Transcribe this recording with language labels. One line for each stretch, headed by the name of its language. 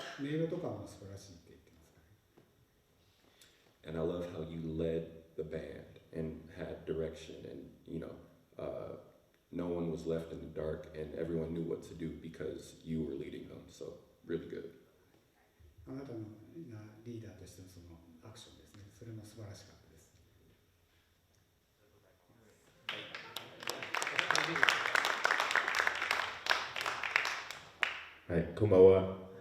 Japanese: 音色とかも素晴らしいって言ってますからね。
English: And I love how you led the band and had direction and, you know, no one was left in the dark and everyone knew what to do because you were leading them. So, really good.
Japanese: あなたのリーダーとしてのそのアクションですね。それも素晴らしかったです。はい、こんばんは。